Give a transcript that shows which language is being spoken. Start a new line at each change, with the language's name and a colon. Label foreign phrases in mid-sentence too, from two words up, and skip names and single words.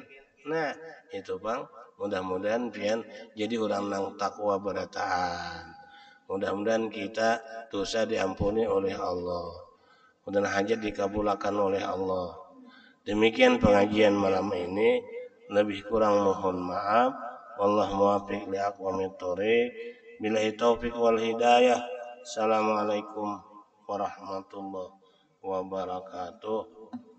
Banjar: Nah, itu Bang, mudah-mudahan pian jadi orang nang takwa berataan. Mudah-mudahan kita dosa diampuni oleh Allah. Mudah-mudahan hajat dikabulkan oleh Allah. Demikian pengajian malam ini, lebih kurang mohon maaf.
Arabic: والله الموفق لأقوم الطريق. بالله التوفيق والهداية. السلام عليكم ورحمة الله وبركاته.